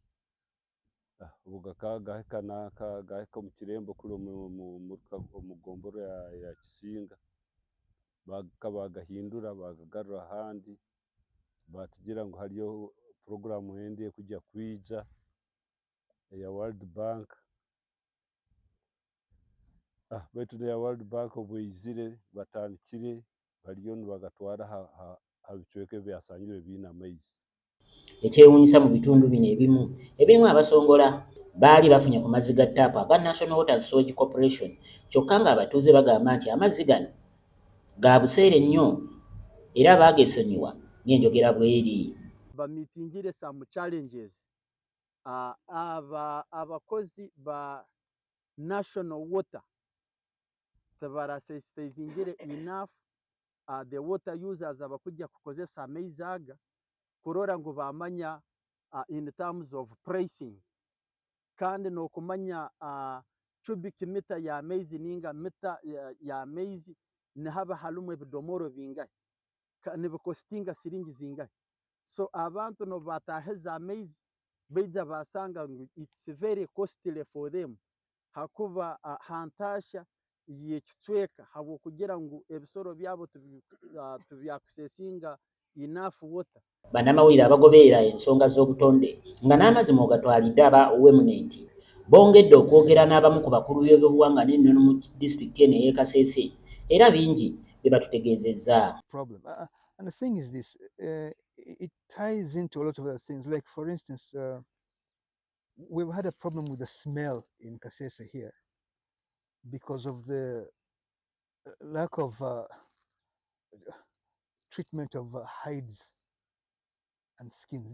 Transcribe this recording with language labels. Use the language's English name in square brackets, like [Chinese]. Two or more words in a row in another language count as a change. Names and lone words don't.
[Tooro] gahika mu kirembo kuri omu gomboro ya Kisinga bagahindura bagagarura ahandi batugira ngu hariyo program endi ekujja kwija eya World Bank baitu ya World Bank obweizire batandikire bariyo nibagatwara ha bicweka byasangire biine amaizi. [Ganda] Ekyewuunyisa mu bitundu bino ebimu ebirimu abasongola baali bafunye ku mazzi ga ttaapu aga National Water and Sewage Corporation kyokka ng'abatuuze bagamba nti amazzi gano ga buseere nnyo era baagesonyiwa ng'enjogera bw'eri. [Tooro] Bamitingire [English] some challenges [Tooro] abakozi ba National Water tabarasensitizingire [English] enough the water users [Tooro] abakujja kukozesa amaizi aga kurora ngu bamanya [English] in terms of pricing [Tooro] kandi n'okumanya cubic meter y'amaizi ninga mita y'amaizi nihaba halimu ebidomoro bingahe nibikostinga siringi zingahe so abantu no batahiza amaizi baija basanga ngu [English] it's very costly for them [Tooro] hakuba hantasha yekicweka habwokugira ngu ebisoro byabo tubyakusesinga [English] enough water. [Ganda] Bannamawulire abagoberera ensonga z'obutonde nga n'amazzi mwogatwalidde aba Women's bongedde okwogera n'abamu ku bakulu b'ebyobuwangwa n'ennono mu disitulikiti eno ey'e Kasese era bingi bye batutegeezezza. [English] And the thing is this, it ties into a lot of other things. Like for instance, we've had a problem with the smell in Kasese here because of the lack of treatment of hides and skins.